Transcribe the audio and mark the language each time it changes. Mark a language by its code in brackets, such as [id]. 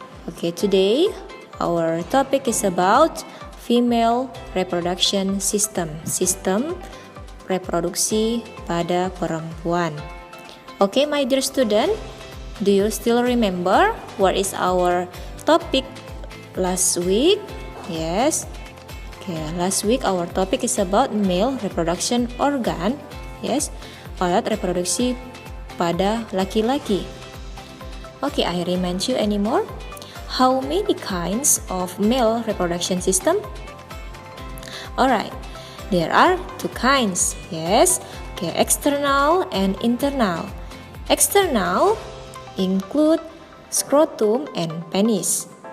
[en] Okay, today our topic is about female reproduction system, [id] sistem reproduksi pada perempuan. [en] Okay, my dear student, do you still remember what is our topic last week? Yes. Okay, last week our topic is about male reproduction organ. [id] Yes, alat reproduksi pada laki-laki. [en] Okay, I remind you anymore. How many kinds of male reproduction system? Alright, there are two kinds. Yes, okay, external and internal. External include scrotum and penis.